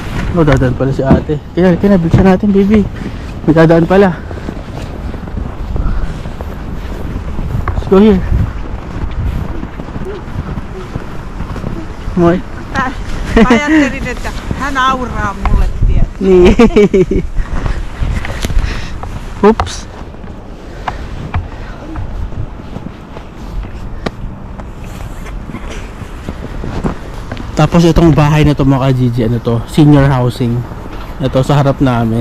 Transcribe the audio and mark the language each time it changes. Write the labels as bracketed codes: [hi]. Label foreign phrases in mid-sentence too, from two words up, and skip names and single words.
[tl] Oh, dadaan pala si ate. Kaya bilisan natin, baby. May dadaan pala. [en] Let's go here. [fi] Moi. Ajattelin, että hän auraa mulle, tiedät. Niin. [en] Oops. [tl] Tapos itong bahay na to mga ka-GG, ano to, [en] senior housing. [tl] Ito sa harap namin.